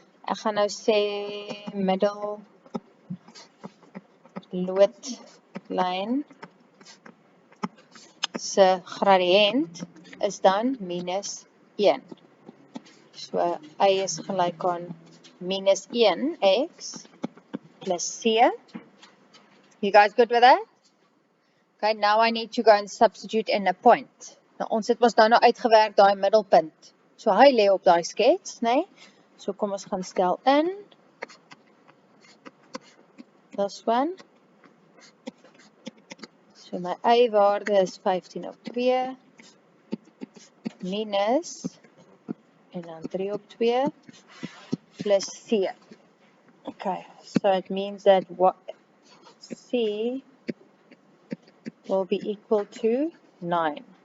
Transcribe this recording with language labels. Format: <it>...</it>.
<af>Ek gaan nou sê middel loodlyn se gradiënt is dan minus 1. So A is gelyk aan minus 1x plus C.</af> <en>You guys good with that? Okay, now I need to go and substitute in a point.</en> <af>Nou, ons het mos nou uitgewerk daai middelpunt. So hy lê op daai skets, né? So kom ons gaan stel in.</af> <en>This one.</en> <af>So my A waarde is 15 op 2 minus en dan 3 op 2 plus C.</af> <en>Okay, so it means that what C will be equal to 9.</en>